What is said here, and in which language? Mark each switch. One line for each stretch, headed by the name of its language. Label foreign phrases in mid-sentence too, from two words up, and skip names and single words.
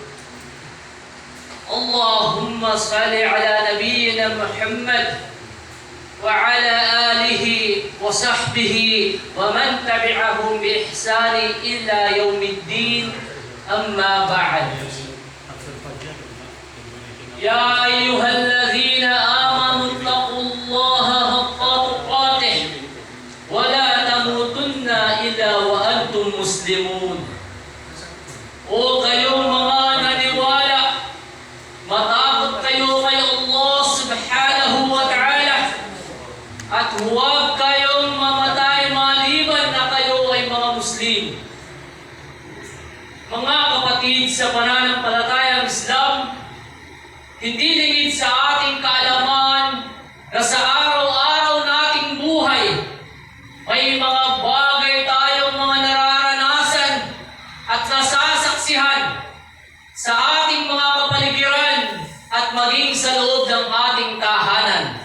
Arabic: اللهم صل على نبينا محمد وعلى آله وصحبه ومن تبعهم بإحسان إلى يوم الدين. أما بعد، يا أيها الذين آمنوا اتقوا الله حق تقاته ولا تموتن إلا وأنتم مسلمون.
Filipino: O kayong mga naniwala, matakot kayo kay Allah
Arabic: سبحانه وتعالى
Filipino: at huwag kayong mamatay maliban na kayo ay mga Muslim. Mga kapatid sa pananampalatayang Islam, hindi lingid sa ating kaalaman na sa araw-araw nating buhay may mga bagay tayong mga nararanasan at nasasaksihan sa ating mga kapaligiran at maging sa loob ng ating tahanan.